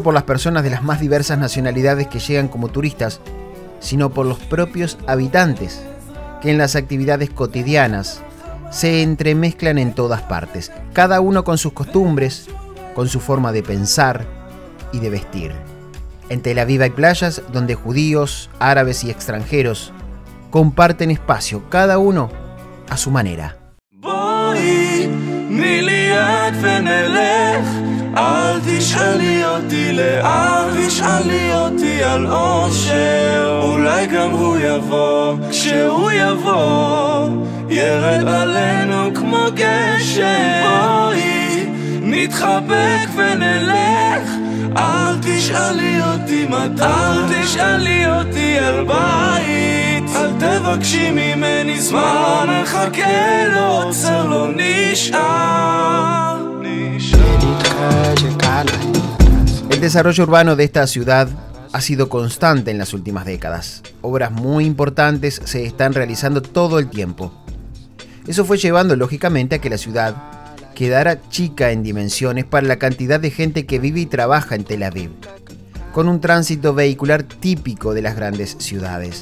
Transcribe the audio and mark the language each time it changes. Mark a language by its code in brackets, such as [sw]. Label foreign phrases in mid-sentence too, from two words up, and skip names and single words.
[es] por las personas de las más diversas nacionalidades que llegan como turistas, sino por los propios habitantes, que en las actividades cotidianas se entremezclan en todas partes, cada uno con sus costumbres, con su forma de pensar y de vestir. En Tel Aviv hay playas donde judíos, árabes y extranjeros comparten espacio, cada uno a su manera. [he] אל תשאלי אותי לאן, תשאלי אותי על אושר, אולי גם הוא יבוא, כשהוא יבוא, ירד עלינו כמו גשם. בואי נתחבק ונלך, אל תשאלי אותי מתי, אל תשאלי אותי על בית, אל תבקשי ממני זמן, נחכה לו, עוצר לא נשאר. [es] El desarrollo urbano de esta ciudad ha sido constante en las últimas décadas. Obras muy importantes se están realizando todo el tiempo. Eso fue llevando lógicamente a que la ciudad quedara chica en dimensiones para la cantidad de gente que vive y trabaja en Tel Aviv, con un tránsito vehicular típico de las grandes ciudades.